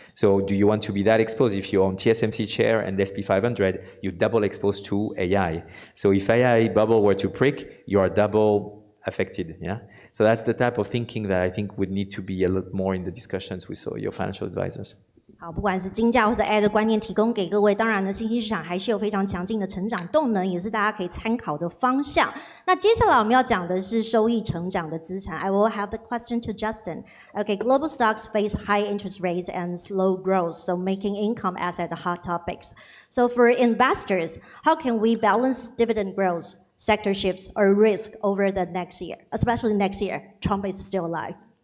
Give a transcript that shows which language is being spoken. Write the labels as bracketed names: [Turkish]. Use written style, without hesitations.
[English] So do you want to be that exposed? If you're on TSMC chair and SP 500, you're double exposed to AI. So if AI bubble were to prick, you are double affected, yeah? So that's the type of thinking that I think would need to be a lot more in the discussions with your financial advisors. [Chinese] 好，不管是金价或是 AI 的观念提供给各位，当然呢，新兴市场还是有非常强劲的成长动能，也是大家可以参考的方向。那接下来我们要讲的是收益成长的资产。 [English] I will have the question to Justin. Okay, global stocks face high interest rates and slow growth, so making income asset hot topics. So for investors, how can we balance dividend growth, sector shifts, or risk over the next year, especially next year? Trump is still alive.